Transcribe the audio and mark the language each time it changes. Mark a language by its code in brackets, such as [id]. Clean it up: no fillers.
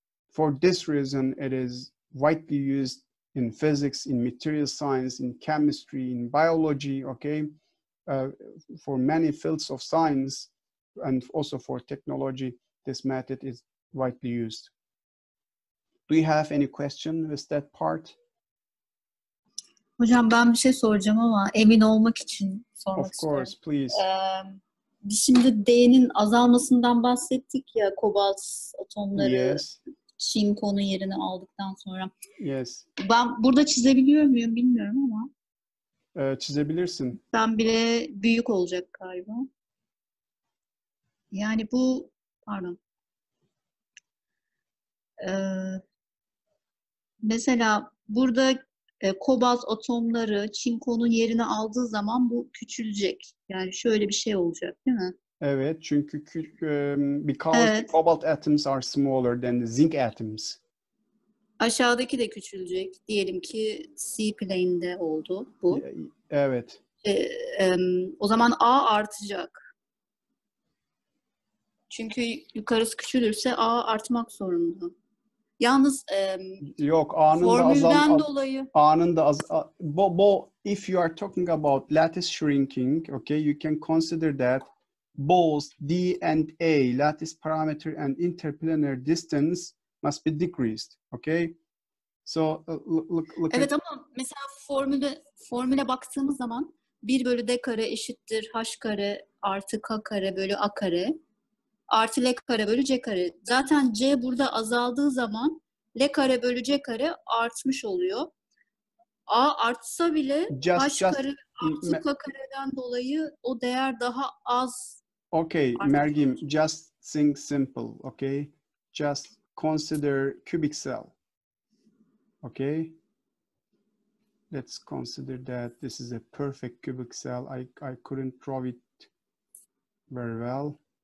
[en] For this reason, it is widely used in physics, in material science, in chemistry, in biology, okay? For many fields of science and also for technology, this method is widely used. Do you have any question with that part? [tr] Hocam ben bir şey soracağım ama emin olmak için sormak [en] Of course, [tr] istiyorum. [en] please. [tr] Biz şimdi D'nin azalmasından bahsettik ya, kobalt atomları [en] Yes. [tr] çinkonun yerini aldıktan sonra. [en] Yes. [tr] Ben burada çizebiliyor muyum bilmiyorum ama. Çizebilirsin. Ben bile büyük olacak galiba. Yani bu, pardon. Mesela burada kobalt atomları çinkonun yerini aldığı zaman bu küçülecek. Yani şöyle bir şey olacak, değil mi? Evet, çünkü [en] because the cobalt atoms are smaller than the zinc atoms. [tr] Aşağıdaki de küçülecek. Diyelim ki C plane'de oldu bu. Evet. O zaman A artacak. Çünkü yukarısı küçülürse A artmak zorunda. Yalnız yok, A'nın formülden dolayı A'nın da [en] if you are talking about lattice shrinking, okay, you can consider that both D and A, lattice parameter and interplanar distance must be decreased, okay? So look [tr] evet, ama mesela formüle baktığımız zaman 1 bölü D kare eşittir H kare artı K kare bölü A kare artı L kare bölü C kare. Zaten C burada azaldığı zaman L kare bölü C kare artmış oluyor. A artsa bile H kare artı K kareden dolayı o değer daha az. [en] Okay, Mergim, just think simple, okay? Just consider cubic cell, okay? Let's consider that this is a perfect cubic cell. I couldn't draw it very well.